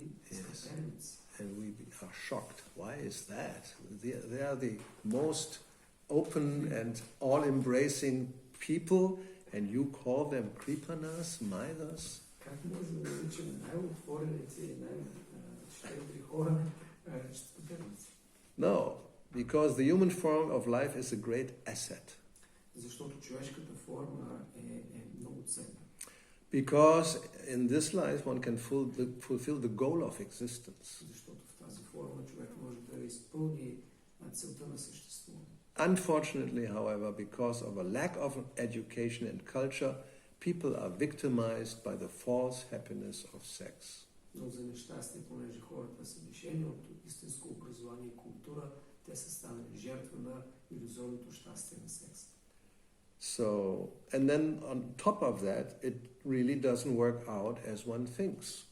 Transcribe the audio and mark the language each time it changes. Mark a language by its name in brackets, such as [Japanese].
[English] Yes. And we are shocked. Why is that? They are the most open and all-embracing people, and you call them kripanas, misers? [Bulgarian] Как може да наричаме най-отворените и най-щедри хора щедърници? [English] No, because the human form of life is a great asset. [Bulgarian] Защото човешката форма е много ценна. [English] Because in this life one can fulfill the goal of existence. [Bulgarian] Защото в тази форма човек може да изпълни целта на съществуване. [English] Unfortunately, however, because of a lack of education and culture, people are victimized by the false happiness of sex. [Bulgarian] Но за нещастие, понеже хората са лишени от истинско образование и култура, те са станали жертва на илюзорното щастие на секс. [English] So, and then on top of that, it really doesn't work out as one thinks.